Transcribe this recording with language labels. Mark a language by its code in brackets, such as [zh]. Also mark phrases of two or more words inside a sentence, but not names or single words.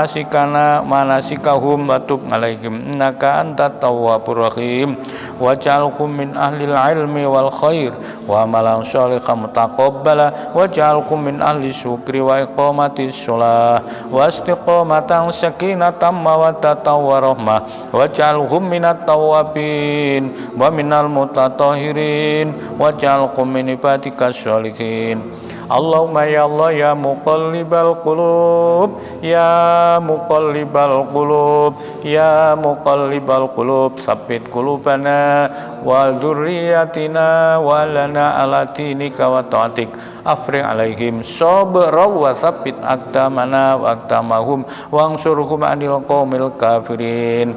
[ar] مناسكهم وتب عليهم إنك أنت التواب الرحيم واجعلهم من أهل العلم والخير وعملا صالحا متقبلا واجعلهم من أهل الشكر وإقامة الصلاة واستقامة سكينة مودة ورحمة واجعلهم من التوابين ومن المتطهرين واجعلهم من عبادك الصالحين. اللهم يا الله يا مقلب القلوب يا مقلب القلوب يا مقلب القلوب ثبت قلوبنا وذرياتنا ولنا على دينك وطاعتك أفرغ عليهم صبرا وثبت أقدامنا وأقدامهم وانصرهم عن القوم الكافرين.